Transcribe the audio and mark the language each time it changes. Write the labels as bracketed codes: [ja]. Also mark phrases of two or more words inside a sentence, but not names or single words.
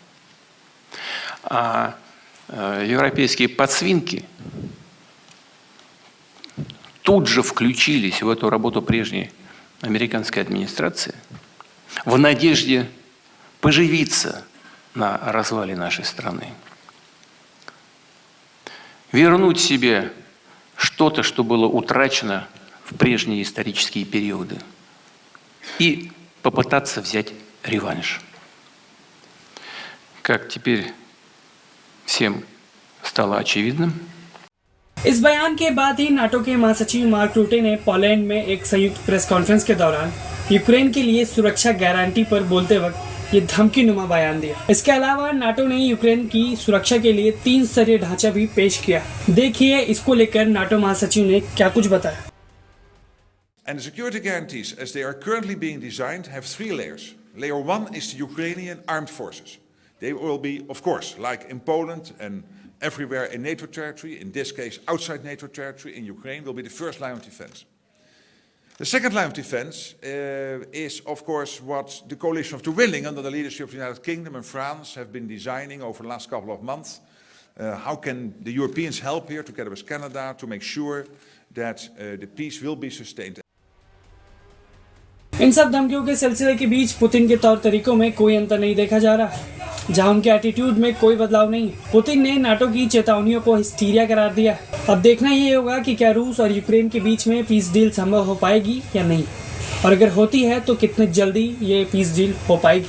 [ru] А европейские подсвинки тут же включились в эту работу прежней американской администрации в надежде поживиться на развале нашей страны, вернуть себе что-то, что было утрачено в прежние исторические периоды, и попытаться взять реванш. Как теперь всем стало очевидным, [hi] इस बयान के बाद ही नाटो के महासचिव मार्क रूटे ने पोलैंड में एक संयुक्त [en] press conference [hi] के दौरान यूक्रेन के लिए सुरक्षा गारंटी पर बोलते वक्त ये धमकी नुमा बयान दिया। इसके अलावा नाटो ने यूक्रेन की सुरक्षा के लिए 3 स्तरीय ढांचा भी पेश किया। देखिए इसको लेकर नाटो महासचिव ने क्या कुछ बताया। [en] And the security guarantees, as they are currently being designed, have 3 layers. Layer 1 is the Ukrainian armed forces. They will be, of course, like in Poland and everywhere in NATO territory, in this case outside NATO territory, in Ukraine, will be the first line of defense. The second line of defense is, of course, what the coalition of the willing under the leadership of the United Kingdom and France have been designing over the last couple of months. How can the Europeans help here together with Canada to make sure that the peace will be sustained? [hi] इन सब धमकियों के सिलसिले के बीच पुतिन के तौर तरीकों में कोई अंतर नहीं देखा जा रहा, जहां उनके एटीट्यूड में कोई बदलाव नहीं है। पुतिन ने नाटो की चेतावनियों को हिस्टीरिया करार दिया। अब देखना ये होगा कि क्या रूस और यूक्रेन के बीच में [en] peace deal [hi] संभव हो पाएगी या नहीं, और अगर होती है तो कितने जल्दी ये [en] peace deal [hi] हो पाएगी।